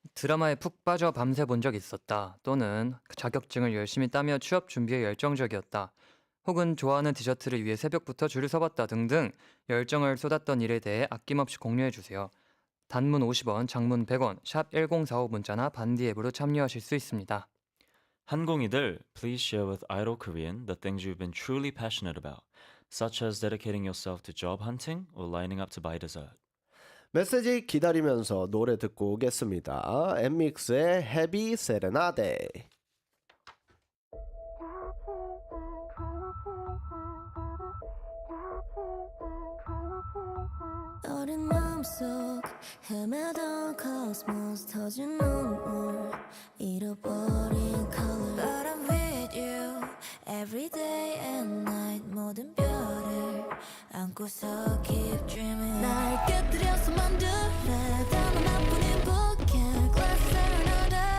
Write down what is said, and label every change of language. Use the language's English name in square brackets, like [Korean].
[Korean] 드라마에 푹 빠져 밤새 본 적 있었다. 또는 자격증을 열심히 따며 취업 준비에 열정적이었다. 혹은 좋아하는 디저트를 위해 새벽부터 줄을 서봤다 등등 열정을 쏟았던 일에 대해 아낌없이 공유해 주세요. 단문 50원, 장문 100원, 샵 1045 문자나 반디 앱으로 참여하실 수 있습니다. [English] 한공이들, please share with Idol Korean the things you've been truly passionate about, such as dedicating yourself to job hunting or lining up to buy dessert. [Korean] 메시지 기다리면서 노래 듣고 오겠습니다. 엠믹스의 헤비 세레나데. 어린 마음속 헤매던 코스모스 터진 눈물 잃어버린 color [English] But I'm with you every day and night [Korean] 모든 별을 안고서 [English] keep dreaming [Korean] 날 깨뜨려서 만들래 단 하나뿐인 bookend [English] Glass serenade